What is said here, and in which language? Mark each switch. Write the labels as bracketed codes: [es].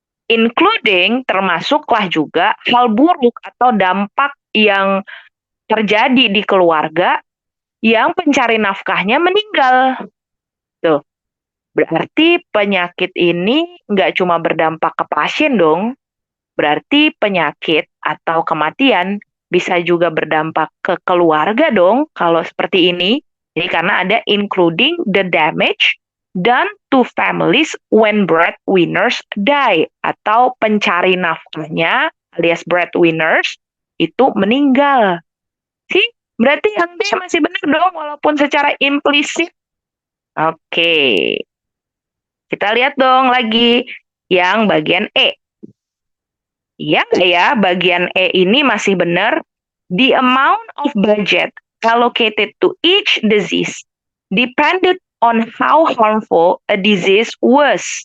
[id] Including termasuklah juga hal buruk atau dampak yang terjadi di keluarga yang pencari nafkahnya meninggal. Tuh. Berarti penyakit ini nggak cuma berdampak ke pasien dong. Berarti penyakit atau kematian bisa juga berdampak ke keluarga dong kalau seperti ini. [en] Jadi karena ada including the damage done to families when breadwinners die. [id] Atau pencari nafkahnya alias breadwinners itu meninggal. Sih, berarti yang D masih benar dong walaupun secara implisit. Oke. Kita lihat dong lagi yang bagian E. Iya nggak ya, bagian E ini masih benar. [en] The amount of budget allocated to each disease depended on how harmful a disease was.